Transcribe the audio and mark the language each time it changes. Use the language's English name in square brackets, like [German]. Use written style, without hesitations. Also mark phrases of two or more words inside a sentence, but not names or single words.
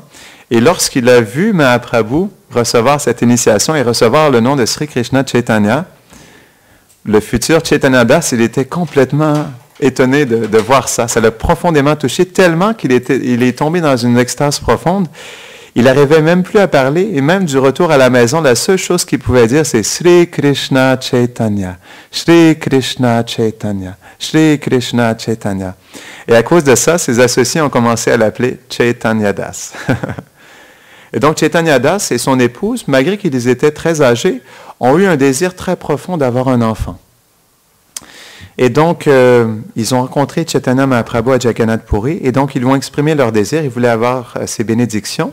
[French] Et lorsqu'il a vu Mahaprabhu recevoir cette initiation et recevoir le nom de Sri Krishna Chaitanya, le futur Chaitanya Das, il était complètement étonné de voir ça. Ça l'a profondément touché tellement qu'il est tombé dans une extase profonde. Il n'arrivait même plus à parler et même du retour à la maison, la seule chose qu'il pouvait dire, c'est Sri Krishna Chaitanya, Sri Krishna Chaitanya, Sri Krishna Chaitanya. Et à cause de ça, ses associés ont commencé à l'appeler Chaitanya Das. Et donc, Chaitanya Das et son épouse, malgré qu'ils étaient très âgés, ont eu un désir très profond d'avoir un enfant. Et donc, ils ont rencontré Chaitanya Mahaprabhu à Jagannath Puri, et donc ils lui ont exprimé leur désir, ils voulaient avoir ses bénédictions.